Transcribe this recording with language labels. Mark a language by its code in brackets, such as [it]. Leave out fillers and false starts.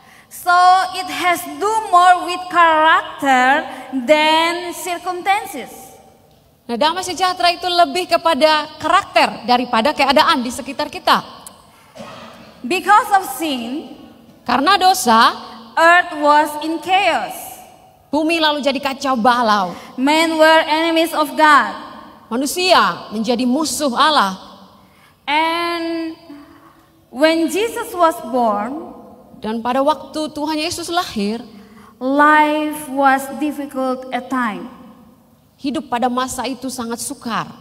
[en] So it has do more with character than circumstances. [id] Nah, damai sejahtera itu lebih kepada karakter daripada keadaan di sekitar kita. [en] Because of sin, [id] Karena dosa, [en] earth was in chaos. [id] bumi lalu jadi kacau balau. [en] Men were enemies of God. [id] Manusia menjadi musuh Allah. [en] And when Jesus was born, [id] Dan pada waktu Tuhan Yesus lahir, [en] life was difficult at times. [id] hidup pada masa itu sangat sukar.